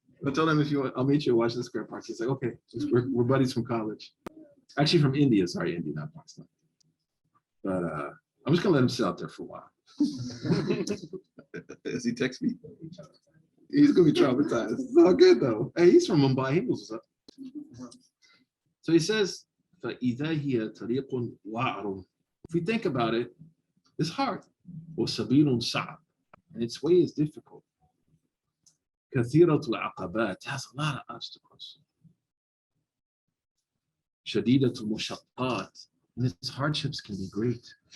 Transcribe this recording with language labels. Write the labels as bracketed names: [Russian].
[English] I told him I'll meet you in Washington Square Park. He's like, okay, we're buddies from college. Actually from India, sorry, India, not Pakistan. But I'm just gonna let him sit out there for a while. Does he text me? He's gonna be traumatized. It's all good though. Hey, he's from Mumbai. He knows what's up. So he says, [Arabic] فَإِذَا هِيَ طَرِيقٌ وَعْرٌ. [English] If we think about it, it's hard. [Arabic] وَسَبِيلٌ صَعْبٌ. [English] And its way is difficult. [Arabic] كَثِيرَةُ الْعَقَبَاتِ. [English] It has a lot of obstacles. [Arabic] شَدِيدَةُ الْمُشَقَّاتِ. [English] And its hardships can be great.